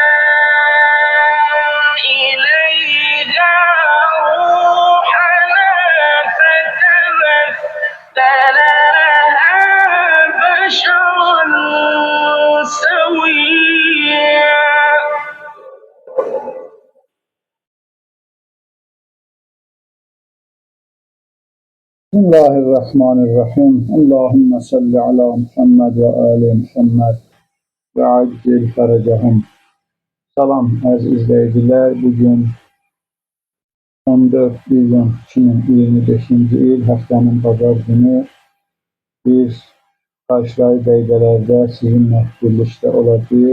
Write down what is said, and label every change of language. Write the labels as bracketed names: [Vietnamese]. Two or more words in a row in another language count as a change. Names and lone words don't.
[Arabic] إليها روحنا فتمثل لها بشرا سويا. Bismillahirrahmanirrahim. اللهم صل على محمد وآل محمد وعجل فرجهم. [Azerbaijani] Salam əziz izləyicilər. Bugün 14 iyun 2025-ci il həftənin bazar günü biz qarşılayı dəqiqələrdə sizinlə birlikdə olacağıq.